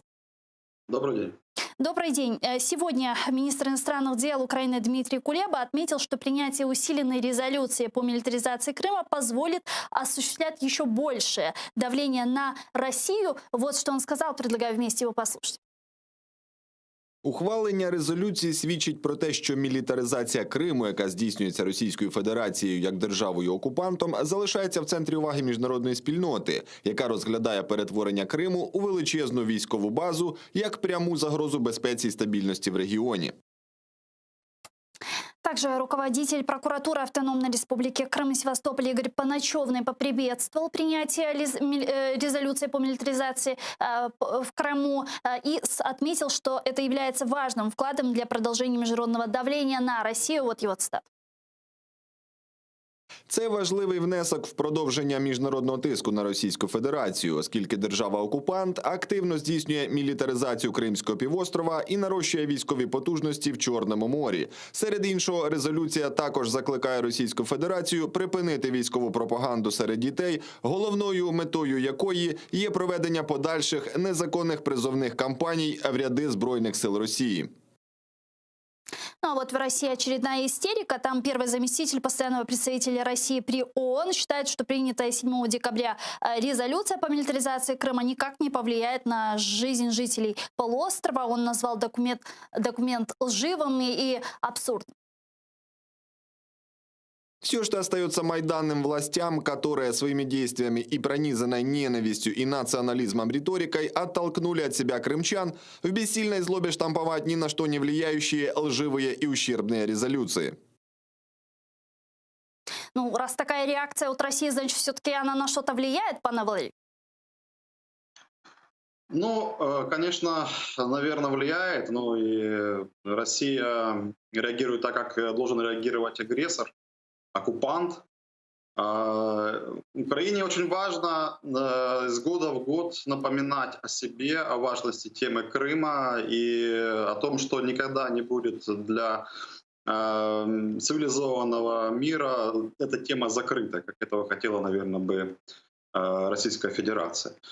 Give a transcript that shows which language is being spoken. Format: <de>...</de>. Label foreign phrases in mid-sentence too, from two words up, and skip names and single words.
<ru>Добрый день. Добрый день. Сегодня министр иностранных дел Украины Дмитрий Кулеба отметил, что принятие усиленной резолюции по милитаризации Крыма позволит осуществлять еще большее давление на Россию. Вот что он сказал, предлагаю вместе его послушать.</ru> <uk>Ухвалення резолюції свідчить про те, що мілітаризація Криму, яка здійснюється Російською Федерацією як державою-окупантом, залишається в центрі уваги міжнародної спільноти, яка розглядає перетворення Криму у величезну військову базу як пряму загрозу безпеці і стабільності в регіоні.</uk> <ru>Также руководитель прокуратуры Автономной Республики Крым и Севастополь Игорь Паначевный поприветствовал принятие резолюции по милитаризации в Крыму и отметил, что это является важным вкладом для продолжения международного давления на Россию. Вот его цитата.</ru> <uk>Це важливий внесок в продовження міжнародного тиску на Російську Федерацію, оскільки держава-окупант активно здійснює мілітаризацію Кримського півострова і нарощує військові потужності в Чорному морі. Серед іншого, резолюція також закликає Російську Федерацію припинити військову пропаганду серед дітей, головною метою якої є проведення подальших незаконних призовних кампаній в ряди Збройних сил Росії.</uk> <ru>Ну а вот в России очередная истерика. Там первый заместитель постоянного представителя России при ООН считает, что принятая 7 декабря резолюция по милитаризации Крыма никак не повлияет на жизнь жителей полуострова. Он назвал документ лживым и абсурдным. Все, что остается майданным властям, которые своими действиями и пронизанной ненавистью и национализмом риторикой оттолкнули от себя крымчан, в бессильной злобе штамповать ни на что не влияющие лживые и ущербные резолюции. Ну, раз такая реакция от России, значит, все-таки она на что-то влияет,</ru> <uk>пане Валерій?</uk> <ru>Ну, конечно, наверное, влияет, но и Россия реагирует так, как должен реагировать агрессор, оккупант. Украине очень важно с года в год напоминать о себе, о важности темы Крыма и о том, что никогда не будет для цивилизованного мира эта тема закрыта, как этого хотела, наверное, бы Российская Федерация.</ru>